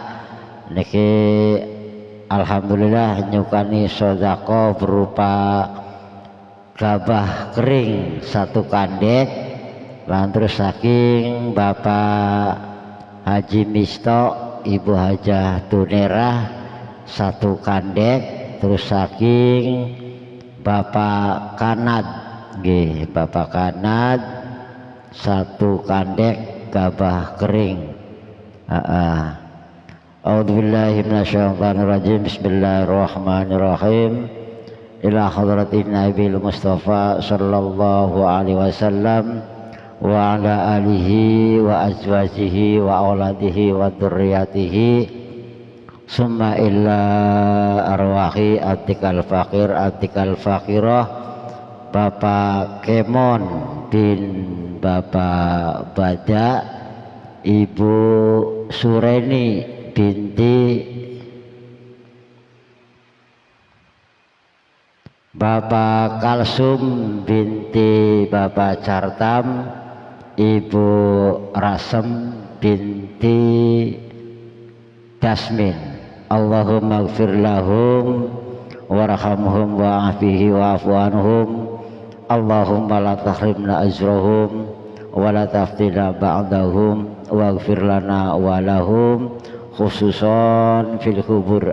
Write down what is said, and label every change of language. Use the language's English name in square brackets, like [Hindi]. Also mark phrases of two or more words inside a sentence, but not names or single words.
[Javanese] niki alhamdulillah nyukani sedekah berupa gabah kering 1 kandek, lan terus saking Bapak Haji Misto Ibu Hajah Tunerah 1 kandek, terus saking Bapak Kanad nggih Bapak Kanad 1 kandek gabah kering. [Arabic] أعوذ بالله من الشيطان الرجيم. بسم الله الرحمن الرحيم. إلى حضرة النبي المصطفى صلى الله عليه وسلم وعلى آله وأزواجه وأولاده وذرياته ثم إلى أرواح عتيقك الفقير عتيقك الفقيرة Bapak Kemon bin Bapak Bada, Ibu Sureni binti Bapak Kalsum binti Bapak Cartam, Ibu Rasem binti Dasmin. اللهم اغفر لهم وارحمهم وعافه واعف عنهم. اللهم لا تحرمنا أجرهم ولا تفتنا بعدهم واغفر لنا ولهم خصوصا في القبور.